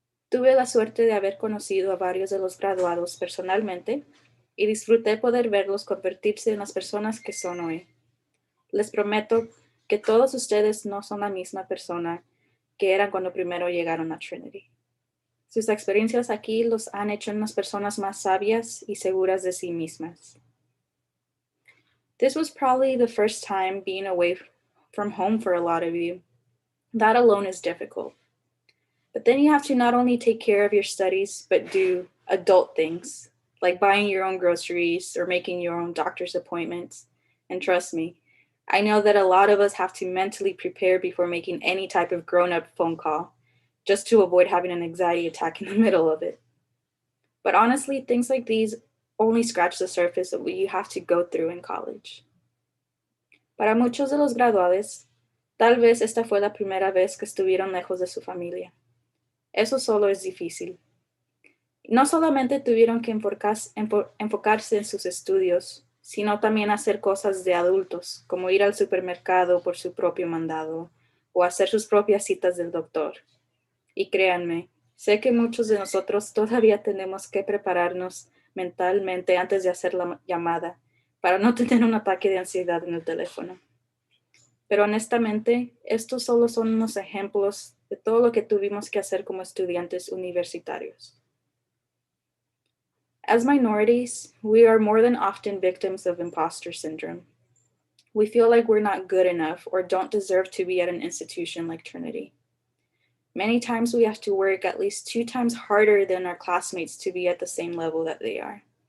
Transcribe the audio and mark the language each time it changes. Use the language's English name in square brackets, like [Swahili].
[Spanish] Tuve la suerte de haber conocido a varios de los graduados personalmente y disfruté poder verlos convertirse en las personas que son hoy. Les prometo que todos ustedes no son la misma persona que eran cuando primero llegaron a Trinity. Sus experiencias aquí los han hecho unas personas más sabias y seguras de sí mismas. [English] This was probably the first time being away from home for a lot of you. That alone is difficult. But then you have to not only take care of your studies, but do adult things, like buying your own groceries or making your own doctor's appointments. And trust me, I know that a lot of us have to mentally prepare before making any type of grown-up phone call, just to avoid having an anxiety attack in the middle of it. But honestly, things like these only scratch the surface of what you have to go through in college. [Spanish] Para muchos de los graduados, tal vez esta fue la primera vez que estuvieron lejos de su familia. Eso solo es difícil. No solamente tuvieron que enfocarse en sus estudios, sino también hacer cosas de adultos, como ir al supermercado por su propio mandado o hacer sus propias citas del doctor. Y créanme, sé que muchos de nosotros todavía tenemos que prepararnos mentalmente antes de hacer la llamada para no tener un ataque de ansiedad en el teléfono. Pero honestamente, estos solo son unos ejemplos de todo lo que tuvimos que hacer como estudiantes universitarios. [English] As minorities, we are more than often victims of imposter syndrome. We feel like we're not good enough or don't deserve to be at an institution like Trinity. Many times we have to work at least 2 times harder than our classmates to be at the same level that they are.